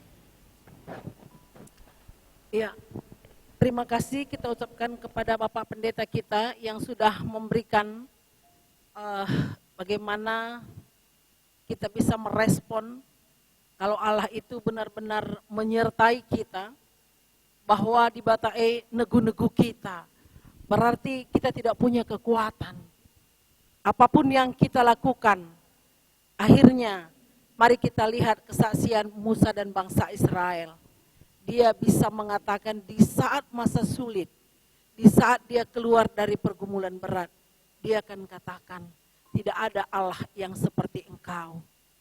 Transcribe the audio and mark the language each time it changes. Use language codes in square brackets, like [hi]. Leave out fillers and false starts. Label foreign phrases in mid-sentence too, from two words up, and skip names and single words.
[id] Ya, terima kasih kita ucapkan kepada Bapak Pendeta kita yang sudah memberikan bagaimana kita bisa merespon kalau Allah itu benar-benar menyertai kita, bahwa di Batae negu-negu kita, berarti kita tidak punya kekuatan. Apapun yang kita lakukan, akhirnya mari kita lihat kesaksian Musa dan bangsa Israel. Dia bisa mengatakan di saat masa sulit, di saat dia keluar dari pergumulan berat, dia akan katakan, tidak ada Allah yang seperti engkau.